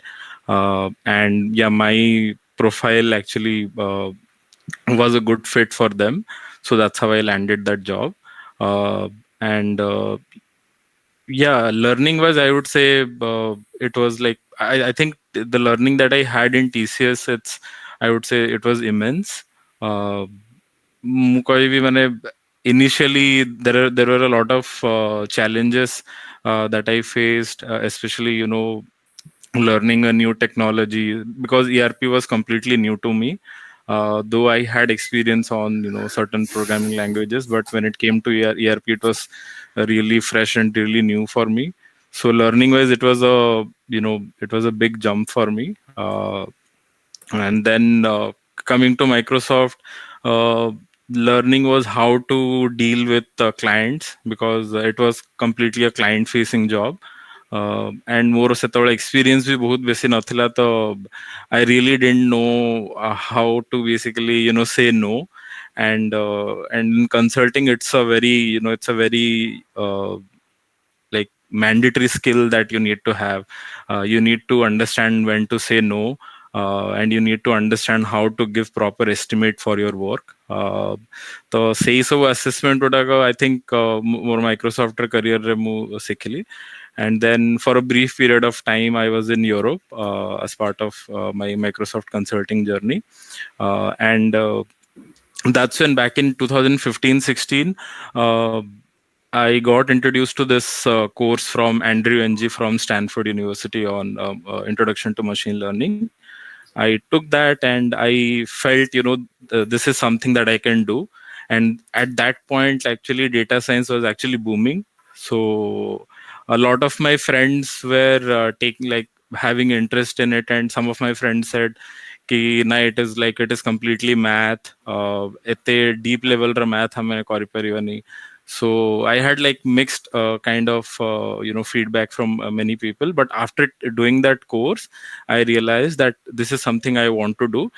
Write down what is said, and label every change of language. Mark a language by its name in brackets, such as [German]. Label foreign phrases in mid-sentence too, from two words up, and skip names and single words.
[English] And yeah, my profile actually was a good fit for them. So that's how I landed that job. And yeah, learning wise, I would say it was like I think the learning that I had in TCS, I would say it was immense. Uh, [Hindi] कोई भी मैंने [English] initially there were a lot of challenges that I faced, especially learning a new technology because ERP was completely new to me. Though I had experience on certain programming languages, but when it came to ERP, it was really fresh and really new for me. So learning wise, it was a big jump for me. And then coming to Microsoft, uh, learning was how to deal with clients because it was completely a client facing job. And more [Odia] ସେତେବେଳେ [English] experience [Odia] ବି ବହୁତ ବେଶୀ ନଥିଲା ତ [English] I really didn't know how to basically say no. And in consulting it's a very like mandatory skill that you need to have. You need to understand when to say no, and you need to understand how to give proper estimate for your work. [Odia] तो ସେଇ ସବୁ assessment ଗୁଡାକ [English] I think [Odia] ମୋର Microsoft career ରେ ମୁଁ ଶିଖିଲି. [English] And then for a brief period of time I was in Europe as part of my Microsoft consulting journey. And that's when back in 2015-16 I got introduced to this course from Andrew Ng from Stanford University on Introduction to Machine Learning. I took that and I felt, this is something that I can do. And at that point, actually, data science was actually booming. So a lot of my friends were taking like having interest in it, and some of my friends said, [Odia] କି ନା [English] it is completely math, [Odia] एते deep level रा math हमें करिपरिवनी. [English] So I had like mixed kind of feedback from many people, but after doing that course I realized that this is something I want to do.